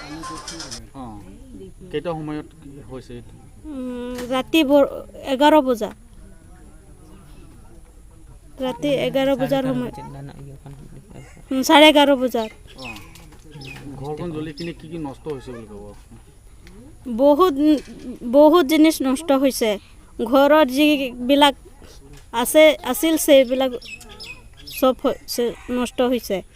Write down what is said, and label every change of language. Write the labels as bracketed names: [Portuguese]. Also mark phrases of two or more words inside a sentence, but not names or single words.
[Assamese] केटा সময়ত হৈছে ৰাতি 11 বজা ৰাতি 11 বজাৰ সময় 11:30 বজাৰ ঘৰখন জ্বলি কিনে কি নষ্ট হৈছে বুলি কব বহুত জিনিস নষ্ট হৈছে ঘৰৰ যি বিলাক আছিল সেইবিলাক সব নষ্ট হৈছে